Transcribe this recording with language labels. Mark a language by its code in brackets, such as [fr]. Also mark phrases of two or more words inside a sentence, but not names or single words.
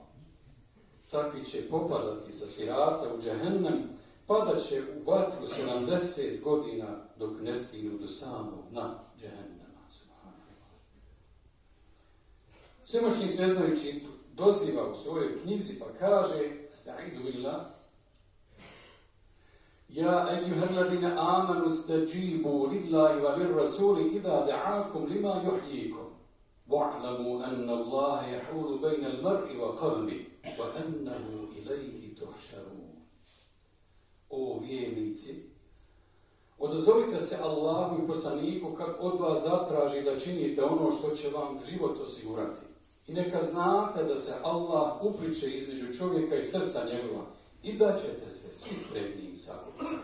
[bs] Takvi će popadati sa Sirata u Džehennem, padat će u vatru 70 godina dok ne stignu do samog dna Džehennema. Svemoćni sveznajući doziva u svojoj knjizi pa kaže: [ar] أستعيذ بالله يا أيها الذين آمنوا استجيبوا لله وللرسول إذا دعاكم لما يحييكم واعلموا أن الله يحول بين المرء وقلبه وأنه إليه تحشرون. [bs] O vjernici, Odazovite se Allahu i poslaniku kad od vas zatraži da činite ono što će vam život osigurati. I neka znate da se Allah upliče između čovjeka i srca njegova i da ćete se svi pred njim sakupiti.